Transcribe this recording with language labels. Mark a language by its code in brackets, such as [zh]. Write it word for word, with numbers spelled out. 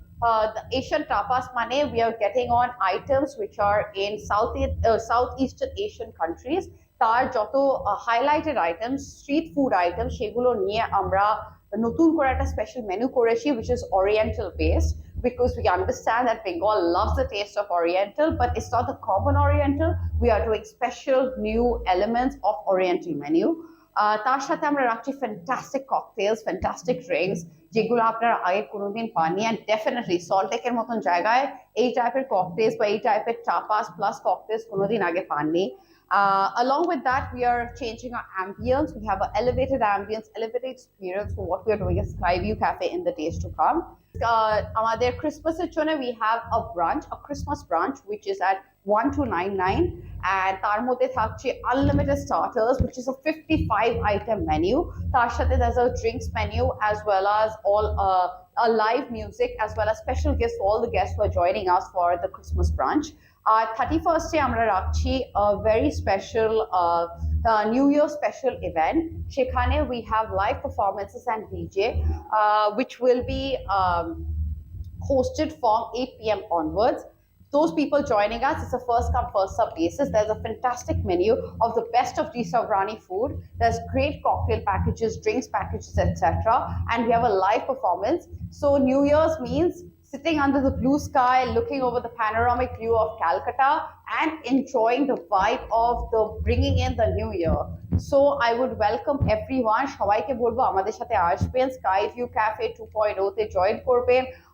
[en] Uh, the Asian tapas মানে we are getting on items which are in south uh, southeastern Asian countries. [bn] তার যত highlighted items, street food item, সেগুলো নিয়ে আমরা নতুন করে একটা স্পেশাল মেনু করেছি, [en] which is oriental based, because we understand that Bengal loves the taste of oriental, but it's not the common oriental. We are doing special new elements of oriental menu. [bn] তার সাথে আমরা রাখছি fantastic ককটেলস, fantastic drinks, যেগুলো আপনারা আগে কোনোদিন পাননি। And definitely সল্টেকের মতন জায়গায় এই টাইপের ককটেলস বা এই টাইপের টাপাস প্লাস ককটেলস কোনোদিন আগে পাননি। [en] Uh, along with that, we are changing our ambience. We have an elevated ambience, elevated experience for what we are doing at Skyview Cafe in the days to come. Uh, there Christmas chone, we have a brunch, a Christmas brunch, which is at one two nine nine, and [bn] tar modhe thakche [en] unlimited starters, which is a fifty-five item menu. [bn] Tar sathe [en] there's a drinks menu as well as all uh, a live music as well as special gifts for all the guests who are joining us for the Christmas brunch. [bn] আর thirty ফার্স্টে আমরা রাখছি [en] Very special new year special event. সেখানে we have live performances and DJ which will be hosted from eight P M onwards. Those people joining us, it's a first come first serve basis. There's a fantastic menu of the best of D Sovrani food. There's great cocktail packages, drinks packages, etc., and we have a live performance. So New Year's means sitting under the blue sky, looking over the panoramic view of Calcutta and enjoying the vibe of the bringing in the new year. So I would welcome everyone. [bn] সবাইকে বলবো আমাদের সাথে আসবেন, sky view cafe two point oh তে join করবেন।